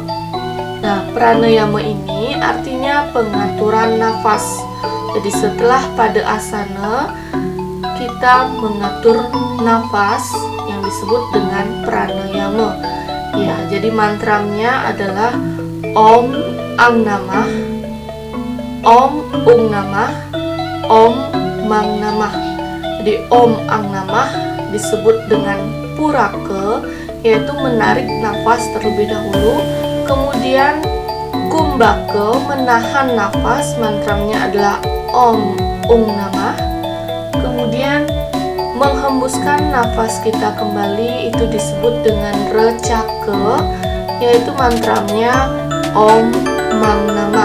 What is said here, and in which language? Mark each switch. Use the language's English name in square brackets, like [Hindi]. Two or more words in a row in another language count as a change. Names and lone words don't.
[Indonesian] Nah, pranayama ini artinya pengaturan nafas. Jadi setelah pada asana, kita mengatur nafas yang disebut dengan pranayama. Ya, jadi mantranya adalah [Sanskrit] Om Ang Namah, Om Ung Namah, Om Mang Namah. [Indonesian] Jadi [Sanskrit] Om Ang Namah [Indonesian] disebut dengan purake, yaitu menarik nafas terlebih dahulu. Kemudian kumbake, menahan nafas, mantranya adalah [Sanskrit] Om Ung Namah. [Indonesian] Kemudian menghembuskan nafas kita kembali, itu disebut dengan recake, yaitu mantranya [Sanskrit] Om Mang Namah.